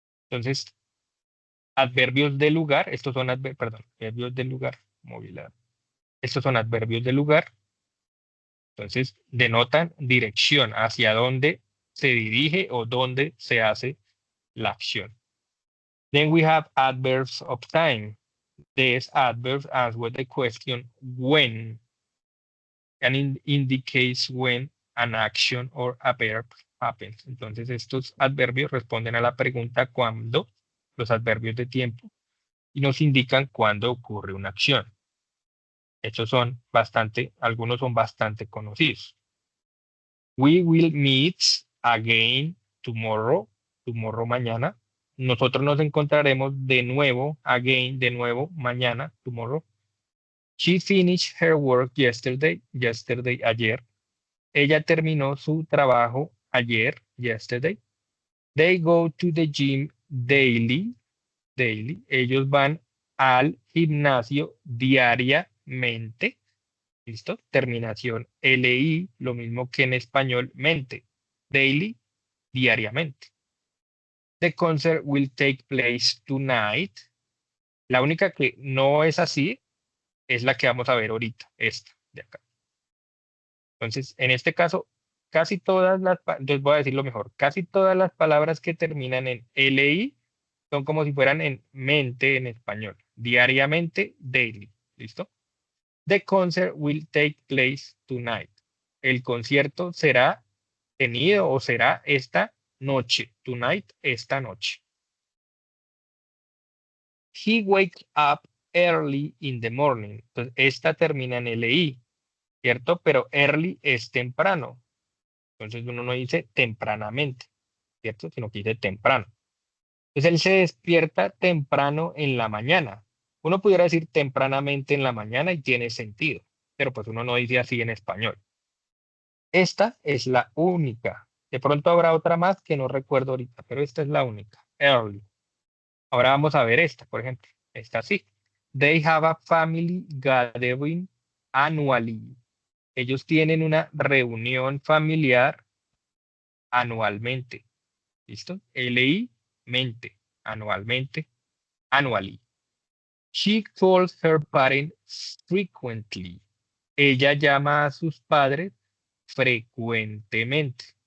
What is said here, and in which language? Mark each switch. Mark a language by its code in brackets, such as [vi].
[es] Entonces, adverbios de lugar, estos son adverbios de lugar, movilidad. Estos son adverbios de lugar. Entonces, denotan dirección hacia dónde se dirige o dónde se hace la acción. [en] Then we have adverbs of time. These adverbs answer the question when and indicates when an action or a verb happens. [es] Entonces, estos adverbios responden a la pregunta cuándo, los adverbios de tiempo, y nos indican cuándo ocurre una acción. Estos son algunos son bastante conocidos. [en] We will meet again tomorrow, mañana. [es] Nosotros nos encontraremos de nuevo, again, de nuevo, mañana, tomorrow. [en] She finished her work yesterday, ayer. [es] Ella terminó su trabajo ayer, [en] yesterday. They go to the gym daily. daily. [es] Ellos van al gimnasio diariamente. ¿Listo? Terminación LI, lo mismo que en español, mente. Daily, diariamente. [en] The concert will take place tonight. [es] La única que no es así es la que vamos a ver ahorita, esta de acá. Entonces, en este caso, casi todas les voy a decir lo mejor, casi todas las palabras que terminan en LI son como si fueran en mente en español. Diariamente, daily. ¿Listo? [en] The concert will take place tonight. [es] El concierto será tenido o será esta noche. Tonight, esta noche. [en] He wakes up early in the morning. [es] Entonces, esta termina en LI, ¿cierto? Pero early es temprano. Entonces uno no dice tempranamente, ¿cierto? Sino que dice temprano. Entonces él se despierta temprano en la mañana. Uno pudiera decir tempranamente en la mañana y tiene sentido, pero pues uno no dice así en español. Esta es la única. De pronto habrá otra más que no recuerdo ahorita, pero esta es la única. Early. Ahora vamos a ver esta, por ejemplo. Esta sí. [en] They have a family gathering annually. [es] Ellos tienen una reunión familiar anualmente. ¿Listo? LI, mente, anualmente, annually. [en] She calls her parents frequently. [es] Ella llama a sus padres frecuentemente.